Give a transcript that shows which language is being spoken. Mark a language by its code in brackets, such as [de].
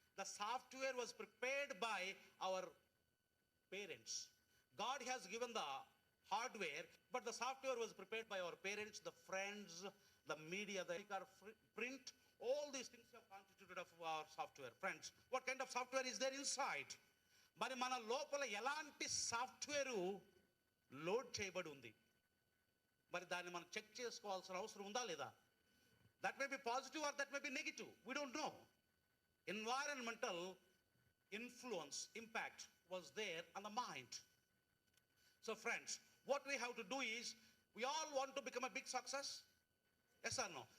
[en] The software was prepared by our parents. God has given the hardware, but the software was prepared by our parents, the friends, the media, the print. All these things have constituted of our software. Friends, what kind of software is there inside? [te] మరి మన లోపల ఎలాంటి software load చేయబడి ఉంది? మరి దాన్ని మనం check చేసుకోవాల్సిన అవసరం ఉందా లేదా? [en] That may be positive or that may be negative. We don't know. Environmental influence, impact was there on the mind. So friends, what we have to do is, we all want to become a big success. Yes or no?